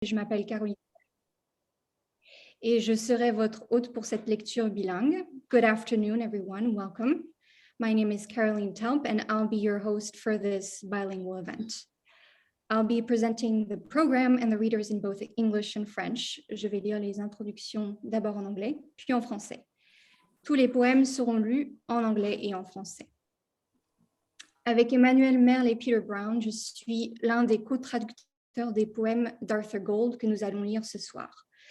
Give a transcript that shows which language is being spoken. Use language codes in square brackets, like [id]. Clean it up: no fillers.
[fr] Je m'appelle Caroline et je serai votre hôte pour cette lecture bilingue. [en] Good afternoon, everyone. Welcome. My name is Caroline Talpe, and I'll be your host for this bilingual event. I'll be presenting the program and the readers in both English and French. [fr] Je vais lire les introductions d'abord en anglais, puis en français. Tous les poèmes seront lus en anglais et en français. Avec Emmanuel Merle et Peter Brown, je suis l'un des co-traducteurs des poèmes d'Arthur Gold que nous allons lire ce soir.